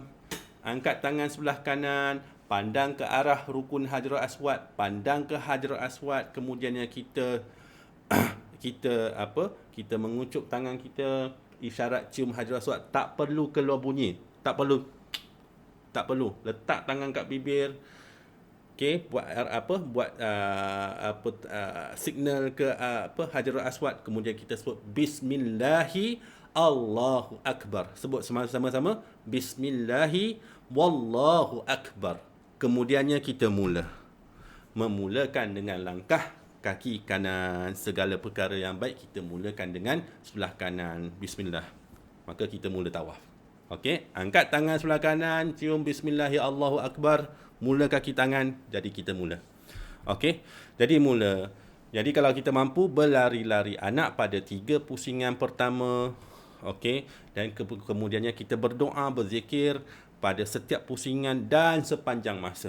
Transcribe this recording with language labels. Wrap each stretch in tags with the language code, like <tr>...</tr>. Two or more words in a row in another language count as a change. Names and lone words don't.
<ms>Angkat tangan sebelah kanan, pandang ke arah rukun Hajarul Aswad, pandang ke Hajarul Aswad, kemudiannya kita kita mengucup tangan kita, isyarat cium Hajarul Aswad, tak perlu keluar bunyi, tak perlu letak tangan kat bibir. Okey, buat signal ke Hajarul Aswad, kemudian kita sebut</ms> <ar>بسم الله الله أكبر.</ar> <ms>Sebut sama-sama</ms> <ar>بسم الله والله أكبر.</ar> <ms>Kemudiannya kita memulakan dengan langkah kaki kanan. Segala perkara yang baik kita mulakan dengan sebelah kanan. Bismillah. Maka kita mula tawaf. Okey, angkat tangan sebelah kanan, cium</ms> <ar>بسم الله الله أكبر,</ar> <ms>mula kaki tangan, jadi kita mula. Okey, jadi mula. Jadi kalau kita mampu berlari-lari anak pada 3 pusingan pertama, okey, dan kemudiannya kita berdoa, berzikir pada setiap pusingan dan sepanjang masa.</ms>